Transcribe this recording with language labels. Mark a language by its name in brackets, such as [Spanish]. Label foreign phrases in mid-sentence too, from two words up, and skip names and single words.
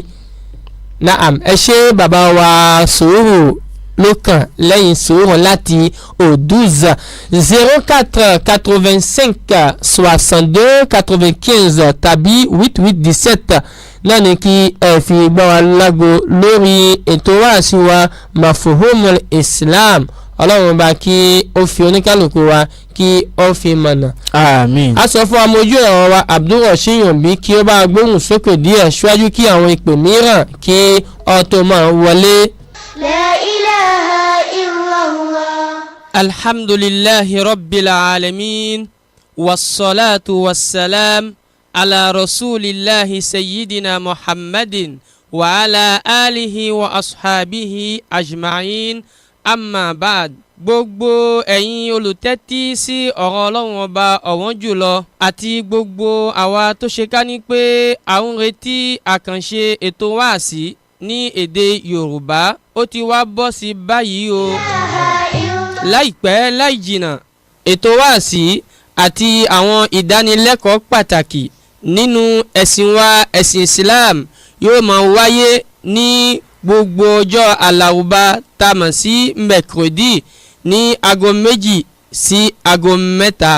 [Yoruba] Naam, ẹ ṣe bàbá wa sùúrù ló kàn lẹ́yìn sùúrù láti Oduz 04 85 62 95 tàbí 8817 náà ni kí ẹ fi gbọ́ wa lágbo lórí ètò wáàsí wa Mafhumul Islam. Ọlọ́run bá kí ó fi oníkálùkù wa kí ó fi mọ̀nà. Àmín. A sọ fún amójú ẹ̀rọ wa Abdulrasheed Yombi kí ó bá gbóhùn sókè díẹ̀ ṣíwájú kí àwọn ìpè mìíràn kí ó tó máa wọlé. [Arabic] لا إله إلا الله. الحمد لله رب العالمين والصلاة والسلام على رسول الله سيدنا محمد وعلى آله وأصحابه أجمعين. أما بعد, [Yoruba] gbogbo ẹ̀yin olùtẹ́tí sí ọ̀rọ̀ Ọlọ́run ọba ọ̀wọ́n jùlọ àti gbogbo àwa tó ṣe ká ní pé à ń retí àkànṣe ètò wáàsí ní èdè Yorùbá ó ti wá bọ́ sí báyìí o. Láìpẹ́ láì jìnnà ètò wáàsí àti àwọn ìdánilẹ́kọ̀ọ́ pàtàkì nínú ẹ̀sìn wa ẹ̀sìn Islam yóò máa wáyé ní gbogbo ọjọ́ Alárùbá tá mọ̀ sí mẹ́kúrẹ́dì ní aago 2 sí aago 3.